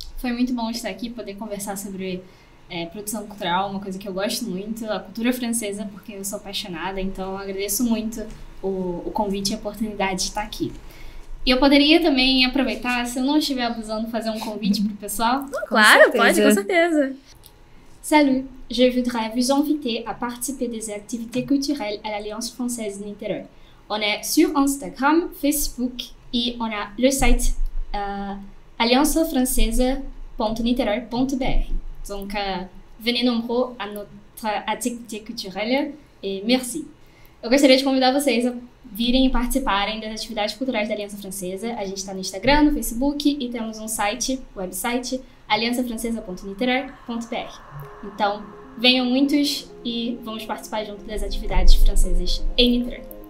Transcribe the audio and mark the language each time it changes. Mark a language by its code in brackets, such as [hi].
[pt] Foi muito bom estar aqui, poder conversar sobre produção cultural, uma coisa que eu gosto muito, a cultura francesa, porque eu sou apaixonada, então eu agradeço muito o convite e a oportunidade de estar aqui. E eu poderia também aproveitar, se eu não estiver abusando, fazer um convite para o pessoal? Claro, pode, com certeza. [fr] Salut, je voudrais vous inviter à participer des activités culturelles à l'Alliance Française de Niterrói. On est sur Instagram, Facebook et on a le site alliancefrancaise.niterrói.br. Donc, venez nombreux à notre activité culturelle et merci. [pt] Eu gostaria de convidar vocês a virem e participarem das atividades culturais da Aliança Francesa. A gente está no Instagram, no Facebook e temos um website, alliancefrancesa.niterrói.br. Então, venham muitos e vamos participar junto das atividades francesas em Niterrói.